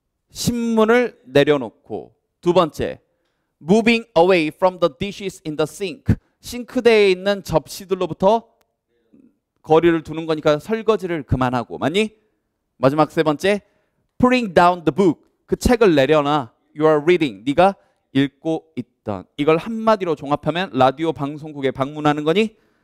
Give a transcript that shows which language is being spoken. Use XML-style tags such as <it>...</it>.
<ko>신문을 내려놓고 두 번째.</ko> <en>moving away from the dishes in the sink.</en> <ko>싱크대에 있는 접시들로부터 거리를 두는 거니까 설거지를 그만하고. 맞니? 마지막 세 번째.</ko> <en>putting down the book.</en> <ko>그 책을 내려놔.</ko> <en>You are reading.</en> <ko>네가 읽고 있던. 이걸 한마디로 종합하면 라디오 방송국에 방문하는 거니?</ko>